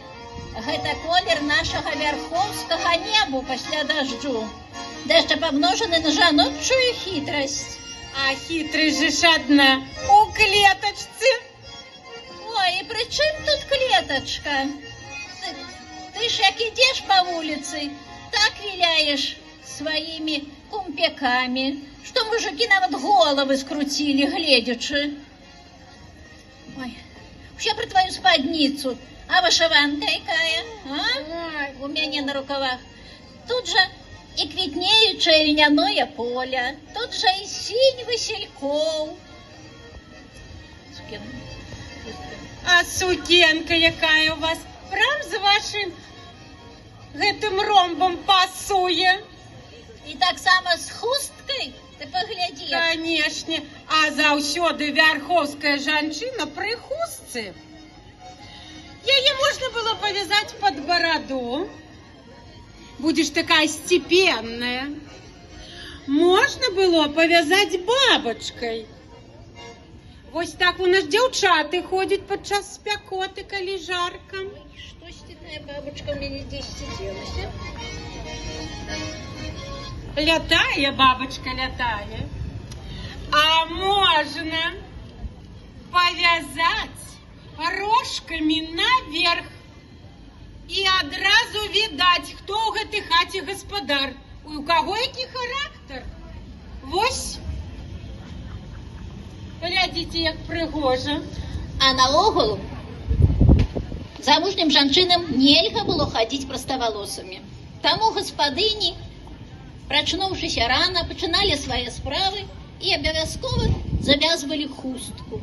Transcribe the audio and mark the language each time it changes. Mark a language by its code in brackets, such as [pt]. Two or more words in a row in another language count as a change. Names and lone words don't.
[be] Гэта колер нашага вярхоўскага небу пасля дажджу. Да яшчэ памножаны на жаночую хітрасць. А хітрасць же ж адна у клетачцы. Ой, і пры чым тут клетачка? Ты ж як ідзеш па вуліцы, так віляеш своими кумпяками, [ru] что мужики [be] нават [ru] головы скрутили, [be] гледячи. [uk] Ой, все про твою спадницу. [ru] А [be] вышиванка якая? [ru] А? У меня на рукавах. Тут же и квітнеючае льняное поле, тут же и синь васильков. [be] А сукенка якая у вас прям з вашим гэтым ромбом пасуе? І так само з хусткай, ты паглядзі. Канешне, а заўсёды вярхоўская жанчына пры хустцы. Яе можна было [ru] повязать под бороду. Будешь такая степенная. Можно было повязать бабочкой. [be] Вось так у нас дзяўчаты ходят падчас спякоты, калі жарка. [ru] Что степная бабочка у меня здесь сиделась? [be] Лятая, бабочка, лятая. [ru] А можно повязать рожками наверх. [uk] И одразу видать, [be] кто у гэтай хаце гаспадар. У кого які характер. Вось. Глядзіце, як прыгожа. А наогул замужнім жанчынам нельга было хадзіць проставалосамі. Таму гаспадыні, прачнуўшыся рана, пачыналі свае справы і абавязкова завязвалі хустку.